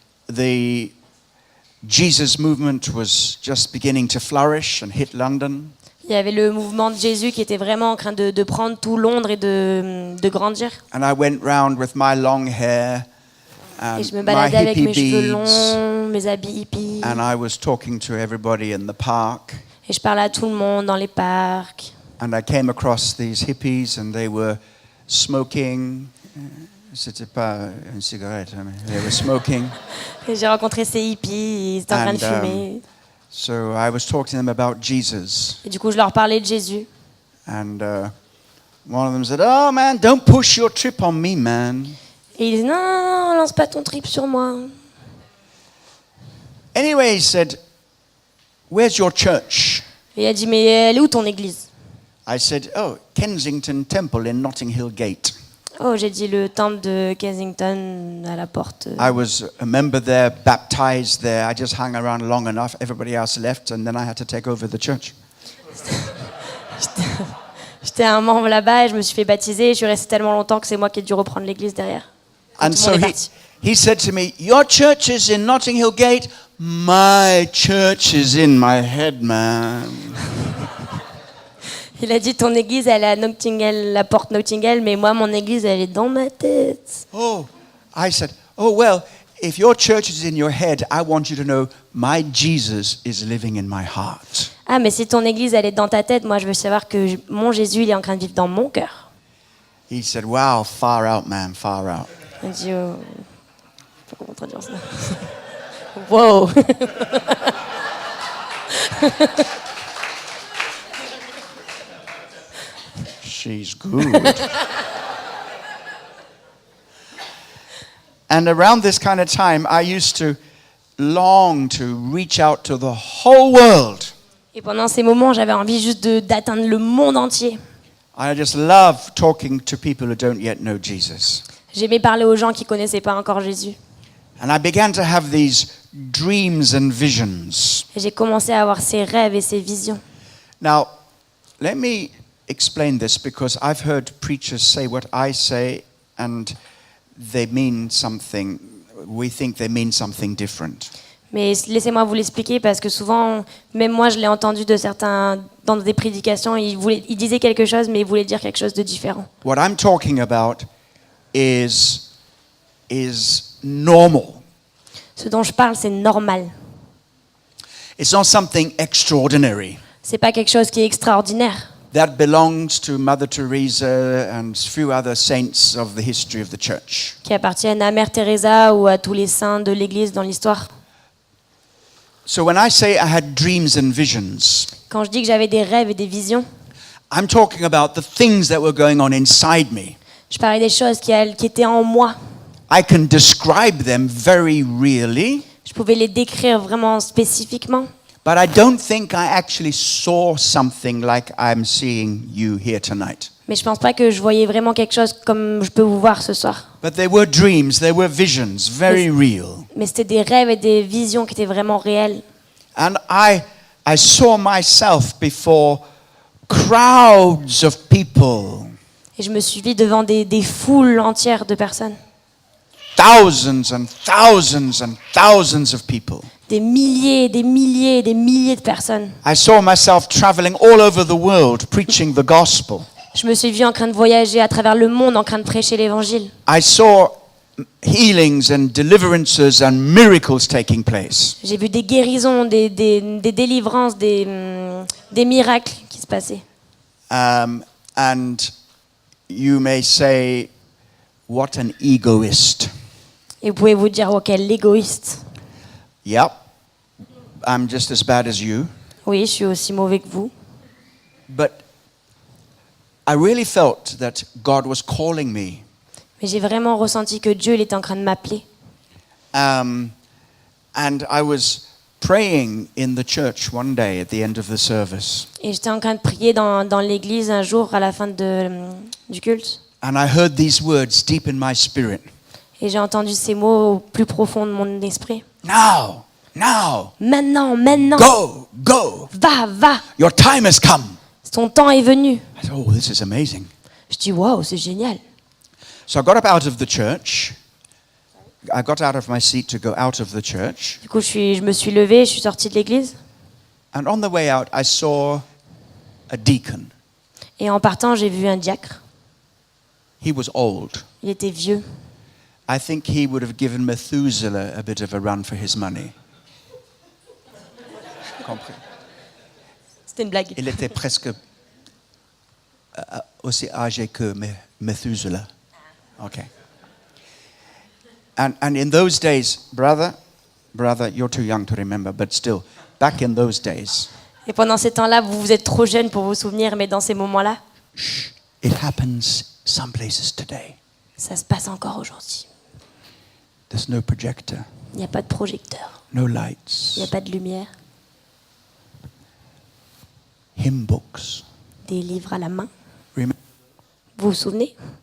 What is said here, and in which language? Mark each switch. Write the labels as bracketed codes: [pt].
[en] The Jesus movement was just beginning to flourish and hit London. [fr] Il y avait le mouvement de Jésus qui était vraiment en train de prendre tout Londres et de grandir. [en] And I went round with my long hair and [fr] Et je me [en] my [fr] baladais avec [en] hippie [fr] mes cheveux [en] beads, [fr] longs, mes habits hippies. [en] and I was talking to everybody in the park. [fr] Et je parlais à tout le monde dans les parcs. [en] And I came across these hippies and they were smoking. [fr] C'était pas une cigarette, hein, mais [en] they were smoking. [fr] Et j'ai rencontré ces hippies, ils étaient en train de [en] And, [fr] fumer. [en] So I was talking to them about Jesus. [fr] Et du coup, je leur parlais de Jésus. [en] And one of them said, "Oh man, don't push your trip on me, man." [fr] Et il disait, non, non, non, lance pas ton trip sur moi. [en] Anyway, he said, "Where's your church?" [fr] Et il a dit, mais elle est où ton église? [en] I said, "Oh, Kensington Temple in Notting Hill Gate." [fr] Oh, j'ai dit le temple de Kensington à la porte. [en] I was a member there, baptized there. I just hung around long enough. Everybody else left, and then I had to take over the church. [fr] J'étais un membre là-bas et je me suis fait baptiser. Et je suis resté tellement longtemps que c'est moi qui ai dû reprendre l'église derrière. Quand [en] And [fr] tout le [en] so [fr] monde est [en] he, [fr] parti. [en] he said to me, "Your church is in Notting Hill Gate. My church is in my head, man." [fr] Il a dit, ton église, elle est à Notting Hill, la porte Notting Hill, mais moi, mon église, elle est dans ma tête. [en] Oh, I said, "Oh, well, if your church is in your head, I want you to know my Jesus is living in my heart." [fr] Ah, mais si ton église, elle est dans ta tête, moi, je veux savoir que mon Jésus, il est en train de vivre dans mon cœur. [en] He said, "Wow, far out, man, far out." [fr] Il a dit, oh, je sais pas comment traduire ça. [en] Wow. She's good. And around this kind of time, I used to long to reach out to the whole world. [fr] Et pendant ces moments, j'avais envie juste d'atteindre le monde entier. [en] I just love talking to people who don't yet know Jesus. [fr] J'aimais parler aux gens qui connaissaient pas encore Jésus. [en] And I began to have these dreams and visions. [fr] Et j'ai commencé à avoir ces rêves et ces visions. [en] Now, let me explain this because I've heard preachers say what I say and they mean something, we think they mean something different. [fr] Mais laissez-moi vous l'expliquer parce que souvent, même moi, je l'ai entendu de certains dans des prédications, ils disaient quelque chose, mais ils voulaient dire quelque chose de différent. [en] What I'm talking about is normal. [fr] Ce dont je parle, c'est normal. [en] It's not something extraordinary. [fr] C'est pas quelque chose qui est extraordinaire. [en] That belongs to Mother Teresa and a few other saints of the history of the church. [fr] Qui appartiennent à Mère Teresa ou à tous les saints de l'Église dans l'histoire. [en] So when I say I had dreams and visions, [fr] Quand je dis que j'avais des rêves et des visions, [en] I'm talking about the things that were going on inside me. [fr] je parlais des choses qui étaient en moi. [en] I can describe them very really, [fr] Je pouvais les décrire vraiment spécifiquement. [en] but I don't think I actually saw something like I'm seeing you here tonight. [fr] Mais je pense pas que je voyais vraiment quelque chose comme je peux vous voir ce soir. [en] But there were dreams, there were visions, very real. [fr] Mais c'était des rêves et des visions qui étaient vraiment réelles. [en] And I saw myself before crowds of people, [fr] Et je me suis vue devant des foules entières de personnes. [en] thousands and thousands and thousands of people. [fr] Des milliers, des milliers, des milliers de personnes. [en] I saw myself traveling all over the world preaching the gospel. [fr] Je me suis vue en train de voyager à travers le monde, en train de prêcher l'évangile. [en] I saw healings and deliverances and miracles taking place. [fr] J'ai vu des guérisons, des délivrances, des miracles qui se passaient. [en] And you may say, what an egoist. [fr] Et vous pouvez vous dire, oh, quel égoïste. [en] Yep, I'm just as bad as you. [fr] Oui, je suis aussi mauvais que vous. [en] But I really felt that God was calling me. [fr] Mais j'ai vraiment ressenti que Dieu il était en train de m'appeler. [en] And I was praying in the church one day at the end of the service. [fr] Et j'étais en train de prier dans l'église un jour à la fin du culte. [en] And I heard these words deep in my spirit. [fr] Et j'ai entendu ces mots au plus profond de mon esprit. [en] Now, now, [fr] Maintenant, maintenant. [en] go, go. [fr] Va, va. [en] Your time has come. [fr] Ton temps est venu. [en] I said, oh, this is amazing. [fr] Je dis, waouh, c'est génial. [en] So I got up out of the church. I got out of my seat to go out of the church. [fr] Du coup, je me suis levée, je suis sortie de l'église. [en] And on the way out, I saw a deacon. [fr] Et en partant, j'ai vu un diacre. [en] He was old. [fr] Il était vieux. [en] I think he would have given Methuselah a bit of a run for his money. [fr] Compris. C'était une blague. Il était presque aussi âgé que Methuselah. Okay. [en] And in those days, brother, you're too young to remember, but still, back in those days, [fr] Et pendant ces temps-là, vous êtes trop jeune pour vous souvenir, mais dans ces moments-là, [en] it happens some places today. [fr] ça se passe encore aujourd'hui. [en] There's no projector, [fr] Il n'y a pas de projecteur, [en] no [fr] il n'y [en] lights, [fr] a pas de lumière, [en] hymn books. [fr] des livres à la main. [en] Remember [fr] Vous vous souvenez?